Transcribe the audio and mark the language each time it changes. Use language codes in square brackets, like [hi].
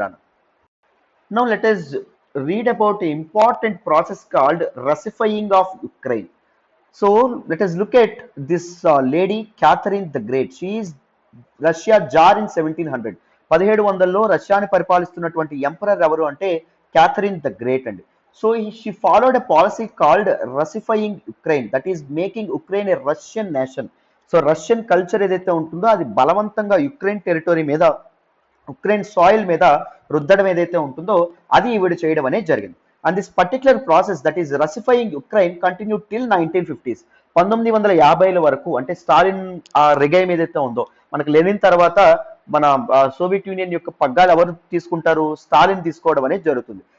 [en] రాను now let us read about an important process called Russifying of Ukraine. So let us look at this lady Catherine the Great. She is Russia Tsar in 1700. [te] 1700లో రష్యాని పరిపాలిస్తున్నటువంటి emperor ఎవరు అంటే Catherine the great అండి. [en] So she followed a policy called Russifying Ukraine, that is making Ukraine a Russian nation. [te] So Russian culture ఏదైతే ఉంటుందో అది బలవంతంగా Ukraine territory మీద, Ukraine soil మీద రుద్దడం ఏదైతే ఉంటుందో అది ఈవిడ చేయడం అనేది జరిగింది. [en] And this particular process that is Russifying Ukraine continue till 1950s. [te] 1950ల వరకు, అంటే స్టాలిన్ రెగైమ్ ఏదైతే ఉందో, మనకు లెనిన్ తర్వాత మన సోవియట్ యూనియన్ యొక్క పగ్గాలు ఎవరు తీసుకుంటారు, స్టాలిన్ తీసుకోవడం అనేది జరుగుతుంది.